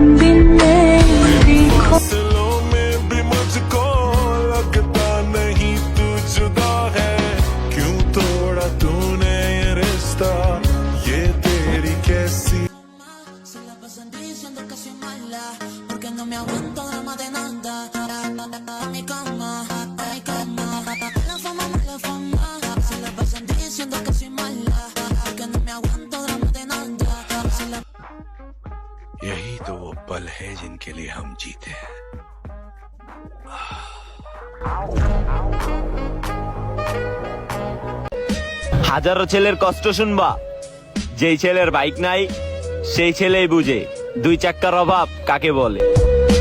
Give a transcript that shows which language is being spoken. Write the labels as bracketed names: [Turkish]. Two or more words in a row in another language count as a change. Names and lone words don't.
[Hindi] दिलों में भी मुझको लगता नहीं तू जुदा है। क्यों तोड़ा तूने ये रिश्ता, ये तेरी कैसी। [Spanish] Se la pasan diciendo que soy mala, porque no me aguanto drama de nada. A mi cama, ay cama, la fama, se la pasan diciendo que soy mala, porque no me aguanto drama de nada. [Hindi] यही तो वो पल है जिनके लिए हम जीते हैं। [Bangla] হাজারো ছেলের কষ্ট শুনবা, যেই ছেলের বাইক নাই সেই ছেলেই বুঝে দুই চাক্কার অভাব কাকে বলে।